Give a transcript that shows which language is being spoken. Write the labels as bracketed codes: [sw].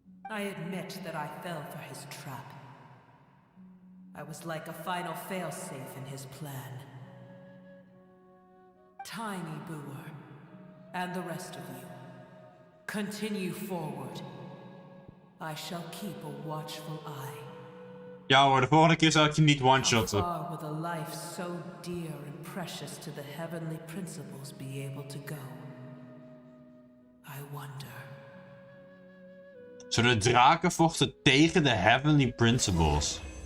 [en] I admit that I fell for his trap. I was like a final failsafe in his plan. Tiny Booer, and the rest of you, continue forward. I shall keep a watchful eye. [nl] Ja hoor, de volgende keer zal ik je niet one-shotten. [en] How far will a life so dear and precious to the heavenly principles be able to go? I wonder. [nl] Zo, de draken vochten tegen de Heavenly Principles.